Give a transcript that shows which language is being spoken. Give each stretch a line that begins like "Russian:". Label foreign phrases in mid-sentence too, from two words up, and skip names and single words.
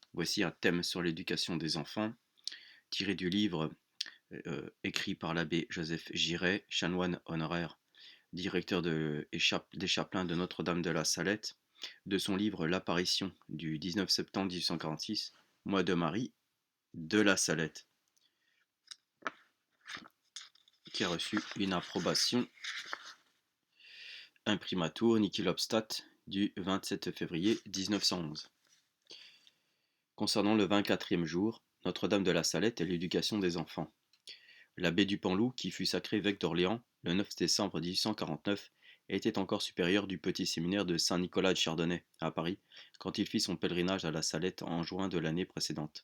French: Voici un thème sur l'éducation des enfants, tiré du livre écrit par l'abbé Joseph Giret, chanoine honoraire, directeur des chapelains de Notre-Dame de la Salette, de son livre L'apparition du 19 septembre 1846, Mois de Marie de la Salette, qui a reçu une approbation imprimatur
Latin: Nihil obstat
French: du 27 février 1911. Concernant le 24e jour, Notre-Dame de la Salette et l'éducation des enfants. L'abbé du Panloup, qui fut sacré évêque d'Orléans le 9 décembre 1849, était encore supérieur du petit séminaire de Saint-Nicolas de Chardonnay, à Paris, quand il fit son pèlerinage à la Salette en juin de l'année précédente.